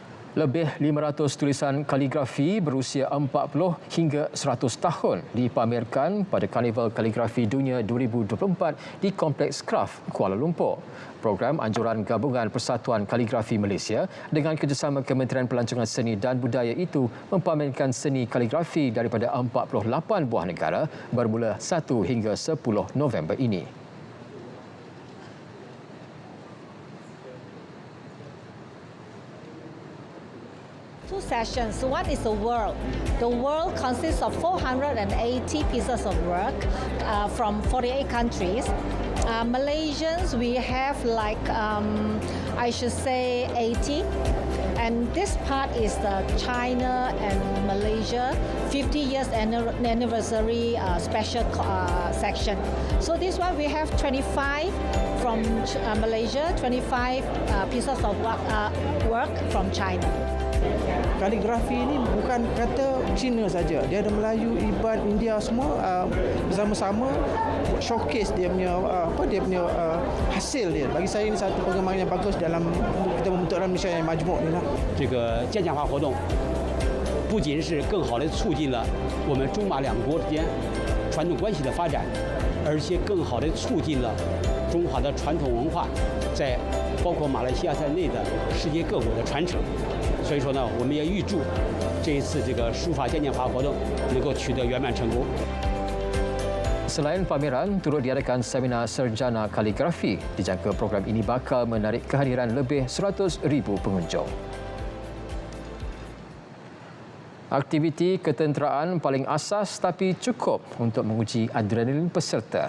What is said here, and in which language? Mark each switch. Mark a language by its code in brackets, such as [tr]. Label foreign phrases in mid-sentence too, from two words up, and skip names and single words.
[ms] Lebih 500 tulisan kaligrafi berusia 40 hingga 100 tahun dipamerkan pada Karnival Kaligrafi Dunia 2024 di Kompleks Kraft, Kuala Lumpur. Program anjuran Gabungan Persatuan Kaligrafi Malaysia dengan kerjasama Kementerian Pelancongan Seni dan Budaya itu mempamerkan seni kaligrafi daripada 48 buah negara bermula 1 hingga 10 November ini. [en] Two sessions. One is the world. The world consists of 480 pieces of work from 48 countries. Malaysians, we have I should say 80. And this part is the China and Malaysia 50 years anniversary special section. So this one we have 25 from Malaysia, 25 pieces of work from China. [ms] Kaligrafi ini bukan kata Cina saja. Dia ada Melayu, Iban, India semua bersama-sama showcase dia punya hasil dia. Bagi saya ini satu pengembangan yang bagus dalam kita membentuk Malaysia yang majmuk ni lah. [zh] 这个建强化活动不仅是更好地促进了我们中马两国之间传统关系的发展，而且更好地促进了中华的传统文化在包括马来西亚在内的世界各国的传承。所以说呢，我们也预祝这一次这个书法建强化活动能够取得圆满成功。 [ms] Selain pameran, turut diadakan seminar sarjana kaligrafi. Dijangka program ini bakal menarik kehadiran lebih 100,000 pengunjung. Aktiviti ketenteraan paling asas tapi cukup untuk menguji adrenalin peserta.